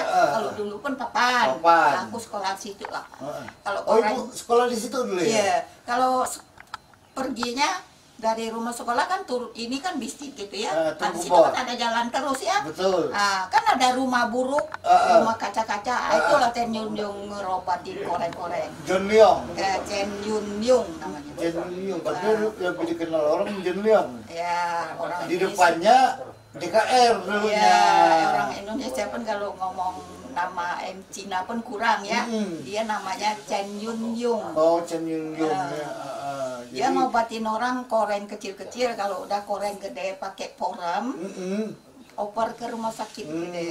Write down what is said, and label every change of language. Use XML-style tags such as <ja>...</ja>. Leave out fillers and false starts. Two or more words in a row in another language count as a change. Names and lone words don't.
<id>Kalau dulu pun papan. Aku sekolah situ lah. Kalau Ibu sekolah di situ dulu ya? Iya. Kalau perginya dari rumah sekolah kan turun ini kan bistik gitu ya. Kan situ kan ada jalan terus ya. Betul. Kan ada rumah buruk, rumah kaca-kaca. Itulah Chen Yun Yung ngerobatin koreng-koreng. John Leong. Chen Yun Yung namanya. Chen Yun Yung. Padahal lebih dikenal orang John Leong. Ya, orang di depannya DKR dulunya. Iya, orang Indonesia pun kalau ngomong nama Cina pun kurang ya. Dia namanya Chen Yun Yung. Oh, Chen Yun Yung ya. Dia ngobatin orang koreng kecil-kecil, kalau udah koreng gede pakai porem, oper ke rumah sakit gede.</id>